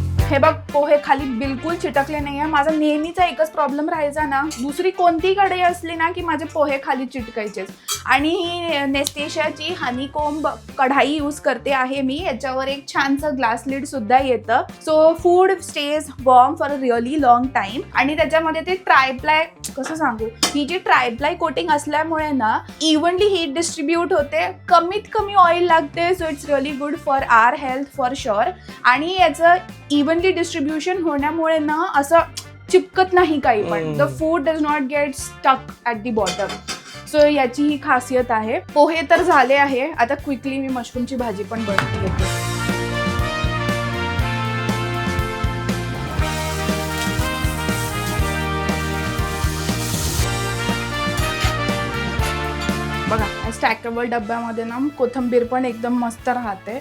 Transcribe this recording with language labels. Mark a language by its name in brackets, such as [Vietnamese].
[Marathi] हे बघ, पोहे खाली बिलकुल चिटकले नाहीये. माझा नेहमीचा एकच प्रॉब्लेम राहायचा ना, दुसरी कोणती कढई असली ना की माझे पोहे खाली चिटकायचेच. आणि ही नेस्टेशियाची हनीकोम्ब कढाई यूज करते आहे मी. याच्यावर एक छानसं ग्लास लिड सुद्धा येतं. [English] So food stays warm for a really long time. [Marathi] आणि त्याच्यामध्ये ते ट्रायप्लाय, कसं सांगू, ही जी ट्रायप्लाय कोटिंग असल्यामुळे ना इव्हनली हीट डिस्ट्रीब्यूट होते, कमीत कमी ऑइल लागते. [English] So it's really good for our health for sure. [Marathi] आणि याचं इव्हनली डिस्ट्रीब्युशन होण्यामुळे ना असं चिपकत नाही काही पण. [English] The food does not get stuck at the bottom. [Marathi] So याची ही खासियत आहे. पोहे तर झाले आहे. आता क्विकली मी मशरूमची भाजी पण बनवून घेते. बघा, स्टॅकेबल डब्यामध्ये ना कोथिंबीर पण एकदम मस्त राहते.